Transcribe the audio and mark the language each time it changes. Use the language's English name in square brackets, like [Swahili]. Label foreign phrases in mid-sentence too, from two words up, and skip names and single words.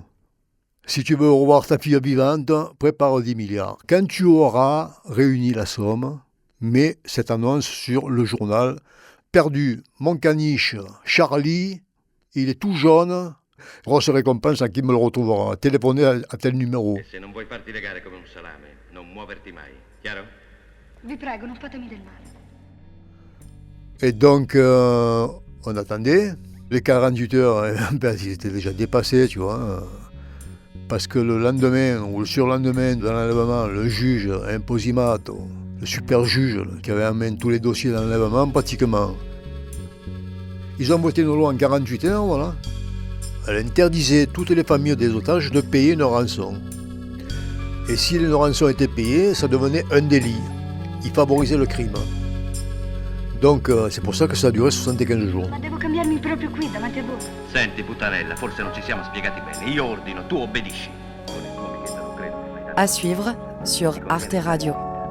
[French] Si tu veux revoir ta fille vivante, prépare 10 milliards. Quand tu auras réuni la somme, mets cette annonce sur le journal. Perdu, mon caniche, Charlie, il est tout jaune. Grosse récompense à qui me le retrouvera. Téléphonez à tel numéro. [Italian] E se non vuoi farti legare come un salame, non muoverti mai. Chiaro? Vi prego, non fatemi del male. [French] Et donc, on attendait. Les 48 heures, ils étaient déjà dépassés, tu vois. Parce que le lendemain ou le surlendemain de l'enlèvement, le juge Imposimato, le super juge qui avait en main tous les dossiers d'enlèvement, pratiquement, ils ont voté une loi en 48 heures, voilà. Elle interdisait toutes les familles des otages de payer une rançon. Et si une rançon était payée, ça devenait un délit. Il favorisait le crime. Donc c'est pour ça que ça a duré 75 jours. [Italian] Ma devo cambiarmi proprio qui, davanti a voi. Senti, puttanella, forse non ci siamo spiegati bene. Io ordino, tu obbedisci. Con il tuo amichetto non credo che fai tanto. [French] À suivre sur Arte Radio.